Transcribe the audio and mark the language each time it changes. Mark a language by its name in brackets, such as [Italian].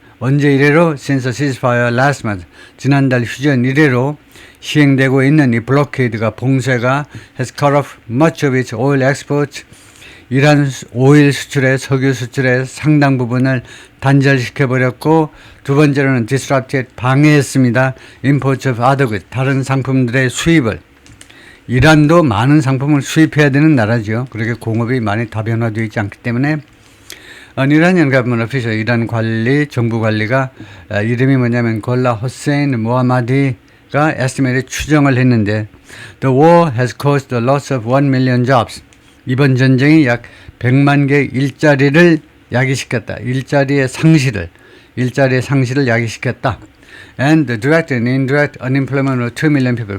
[Korean] 언제 이래로 [English] since the ceasefire last month, [Korean] 지난달 휴전 이래로 시행되고 있는 이 블로케이드가, 봉쇄가 [English] has cut off much of its oil exports, [Korean] 이란 오일 수출의, 석유 수출의 상당 부분을 단절시켜버렸고, 두 번째로는 disrupted, 방해했습니다. [English] imports of other goods, [Korean] 다른 상품들의 수입을. 이란도 많은 상품을 수입해야 되는 나라죠. 그렇게 공업이 많이 다변화되어 있지 않기 때문에 [English] Iranian government official, [Korean] 이란 관리, 정부 관리가 이름이 뭐냐면 골라 호세인 모하마디가 estimate 추정을 했는데 [English] The war has caused the loss of 1 million jobs. [Korean] 이번 전쟁이 약 100만 개 일자리를 야기시켰다. 일자리의 상실을 야기시켰다. [English] And the direct and indirect unemployment of 2 million people.